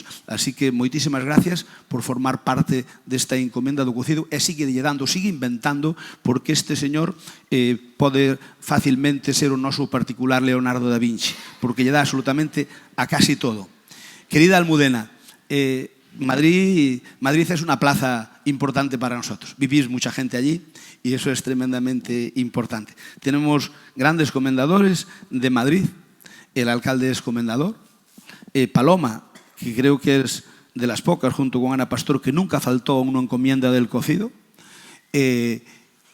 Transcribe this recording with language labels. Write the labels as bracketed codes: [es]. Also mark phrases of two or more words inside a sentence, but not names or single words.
[gl] Así que moitísimas gracias por formar parte desta encomenda do cocido e sigue inventando, porque este señor pode facilmente ser o noso particular Leonardo da Vinci, porque lle dá absolutamente a casi todo. [es] Querida Almudena, Madrid es una plaza importante para nosotros. Vivís mucha gente allí y eso es tremendamente importante. Tenemos grandes comendadores de Madrid. El alcalde es comendador. Paloma, que creo que es de las pocas, junto con Ana Pastor, que nunca faltó a una encomienda del cocido.